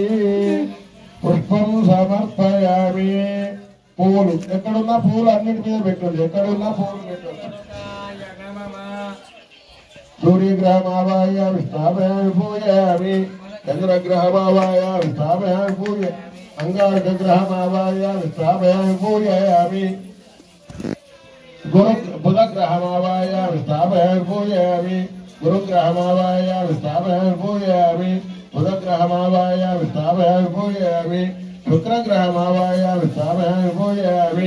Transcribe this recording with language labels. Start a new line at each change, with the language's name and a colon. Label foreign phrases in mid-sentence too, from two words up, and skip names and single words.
Sanskrit: పుష్పం సమర్పయామి.
Telugu: పువ్వులు ఎక్కడున్నా పువ్వులు అన్నిటి మీద పెట్టండి. ఎక్కడున్నా పువ్వులు పెట్టండి.
Sanskrit: సూర్యగ్రహమావాయామి స్థాపయామి పూజయామి. చంద్రగ్రహమావాయామి స్థాపయామి పూజ. अंगारकग्रहमावाहयामि स्थापयामि पूजयामि बुधग्रहमावाहयामि स्थापयामि पूजयामि गुरुग्रहमावाहयामि स्थापयामि पूजयामि बुधग्रहमावाहयामि स्थापयामि पूजयामि शुक्रग्रहमावाहयामि स्थापयामि पूजयामि